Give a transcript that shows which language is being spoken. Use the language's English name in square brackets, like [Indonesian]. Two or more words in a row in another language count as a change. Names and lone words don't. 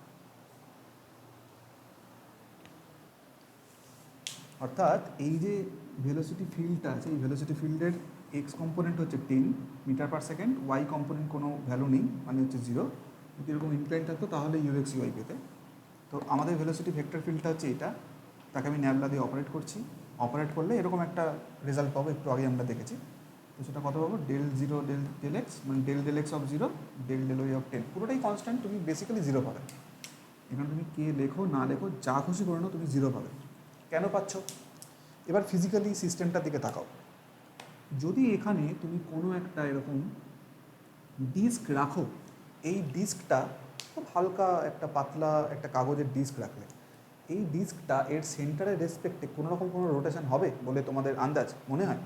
[Bangla] অর্থাৎ এই যে [English] velocity fieldটা [Bangla] আছে, এই [English] velocity fieldের x component [Bangla] হচ্ছে 10 [English] meter per second, y component [Bangla] কোনো ভ্যালু নেই মানে হচ্ছে 0, যদি এরকম ইনক্লাইন থাকতো তাহলে [English] ux ui [Bangla] পেতে। তো আমাদের [English] velocity vector fieldটা [Bangla] হচ্ছে এটা, তাকে আমি ন্যাবলা দিয়ে অপারেট করছি, অপারেট করলে এরকম একটা রেজাল্ট পাবো, একটু আগে আমরা দেখেছি। তো সেটা কত পাবো, [English] del0 del x, [Bangla] মানে [English] del x of 0 del y of 10, [Bangla] পুরোটাই কনস্ট্যান্ট, তুমি বেসিক্যালি 0 পাবে। এখানে তুমি কে লেখো না লেখো যা খুশি করে নাও, তুমি 0 পাবে। কেন পাচ্ছ? এবার ফিজিক্যালি সিস্টেমটার দিকে তাকাও। যদি এখানে তুমি কোনো একটা এরকম ডিস্ক রাখো, এই ডিস্কটা খুব হালকা একটা পাতলা একটা কাগজের ডিস্ক রাখলে, এই ডিস্কটা এর সেন্টারের রেসপেক্টে কোনো রকম কোনো রোটেশন হবে বলে তোমাদের আন্দাজ মনে হয়?